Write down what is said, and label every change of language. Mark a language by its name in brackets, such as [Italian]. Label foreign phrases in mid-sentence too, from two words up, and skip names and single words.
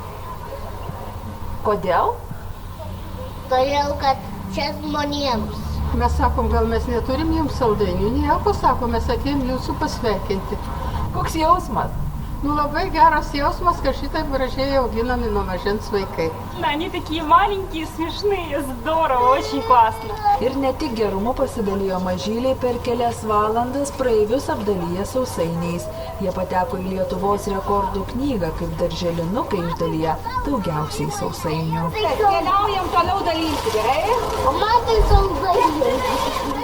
[Lithuanian] Kodėl? todėl kad čia žmonėms. Mes sakom, gal mes neturim jums saldainių, nieko, sakom, mes atėjom jūsų pasveikinti. Koks jausmas? Labai geras jausmas, kad šitaip gražiai auginami nuo mažens vaikai. [Russian] Они такие маленькие, смешные, здорово, очень классно. [Lithuanian] Ir ne tik gerumu pasidalijo mažyliai, per kelias valandas praeivius apdalyja sausainiais. Jie pateko į Lietuvos rekordų knygą, kaip darželinukai išdalyja daugiausiai sausainių. Keliaujam toliau dalyti, gerai? O man tai saldainiai.